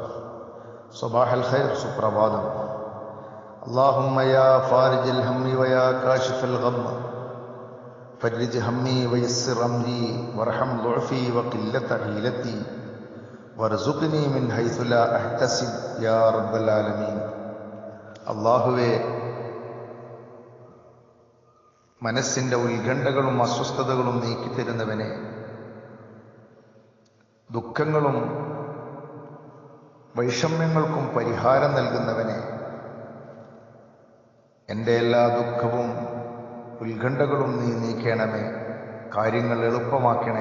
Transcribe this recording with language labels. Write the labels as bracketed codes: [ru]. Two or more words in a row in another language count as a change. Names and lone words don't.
[ar] صباح الخير സുപ്രഭാതം. اللهم يا فارج الهم ويا كاشف الغم فرج همي ويسر أمري وارحم ضعفي وقلة حيلتي وارزقني من حيث لا أحتسب يا رب العالمين. [ml] അല്ലാഹുവേ, മനസ്സിൻ്റെ ഉത്കണ്ഠകളും അസ്വസ്ഥതകളും നീക്കിത്തരുന്നവനെ, ദുഃഖങ്ങളും വൈഷമ്യങ്ങൾക്കും പരിഹാരം നൽകുന്നവനെ, എൻ്റെ എല്ലാ ദുഃഖവും ഉത്കണ്ഠകളും നീ നീക്കണമേ, കാര്യങ്ങൾ എളുപ്പമാക്കണേ.